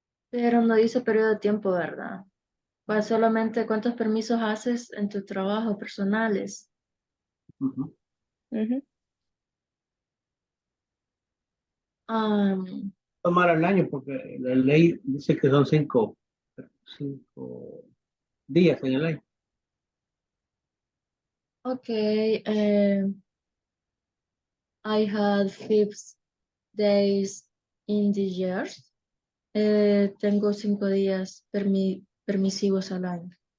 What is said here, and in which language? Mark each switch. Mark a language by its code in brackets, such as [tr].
[es] Pero no dice periodo de tiempo, ¿verdad? Pues solamente cuántos permisos haces en tu trabajo personales. Ujú. Um, Tomar al año porque la ley dice que son 5 días en el año. [en] okay, I had 5 days in the years. [es] Tengo 5 días permisivos al año.